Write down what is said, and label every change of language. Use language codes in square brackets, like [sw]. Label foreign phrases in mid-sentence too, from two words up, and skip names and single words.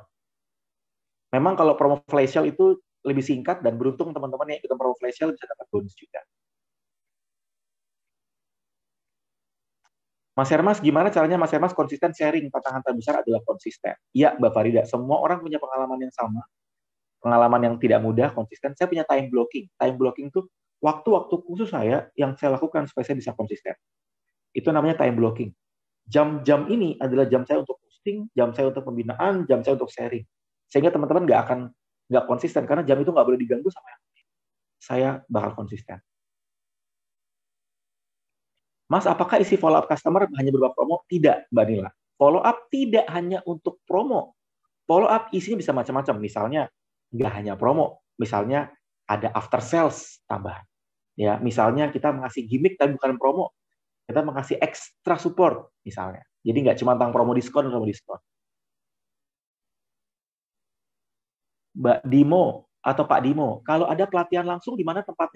[id] Memang kalau promo [en] flash sale [id] itu lebih singkat dan beruntung teman-teman yang ikut promo [en] flash sale [id] bisa dapat bonus juga. Mas Hermas, gimana caranya Mas Hermas konsisten sharing? Tantangan terbesar adalah konsisten. Iya, Mbak Farida, semua orang punya pengalaman yang sama. Pengalaman yang tidak mudah, konsisten. Saya punya [en] time blocking. Time blocking [id] itu waktu-waktu khusus saya yang saya lakukan supaya saya bisa konsisten. Itu namanya [en] time blocking. [id] Jam-jam ini adalah jam saya untuk posting, jam saya untuk pembinaan, jam saya untuk sharing. Sehingga teman-teman nggak konsisten, karena jam itu nggak boleh diganggu sama yang lain. Saya bakal konsisten. Mas, apakah isi [en] follow up [id] customer hanya berupa promo? Tidak, Mbak Nila. [en] Follow up [id] tidak hanya untuk promo. [en] Follow up [id] isinya bisa macam-macam. Misalnya, nggak hanya promo. Misalnya, ada [en] after sales [id] tambahan. Ya, misalnya kita mengasih gimmick tapi bukan promo. Kita mengasih [en] extra support, [id] misalnya. Jadi nggak cuma tentang promo diskon. Mbak Dimo atau Pak Dimo, kalau ada pelatihan langsung di mana tempatnya?